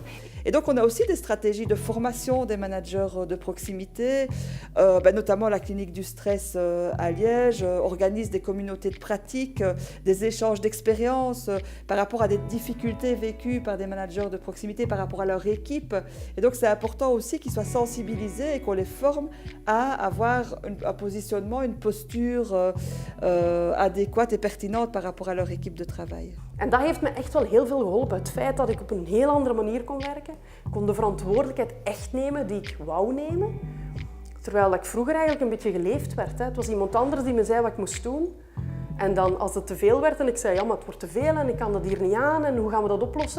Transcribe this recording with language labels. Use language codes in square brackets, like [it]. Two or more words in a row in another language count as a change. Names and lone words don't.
[fr] Et donc on a aussi des stratégies de formation des managers de proximité, notamment la clinique du stress à Liège organise des communautés de pratique, des échanges d'expériences par rapport à des difficultés vécues par des managers de proximité par rapport à leur équipe. Et donc c'est important aussi qu'ils soient sensibilisés et qu'on les forme à avoir un positionnement, une posture adéquate et pertinente par rapport à leur équipe de travail. [nl] En dat heeft me echt wel heel veel geholpen. Het feit dat ik op een heel andere manier kon werken. Ik kon de verantwoordelijkheid echt nemen die ik wou nemen. Terwijl ik vroeger eigenlijk een beetje geleefd werd. Het was iemand anders die me zei wat ik moest doen. En dan als het te veel werd en ik zei, ja, maar het wordt te veel en ik kan dat hier niet aan en hoe gaan we dat oplossen?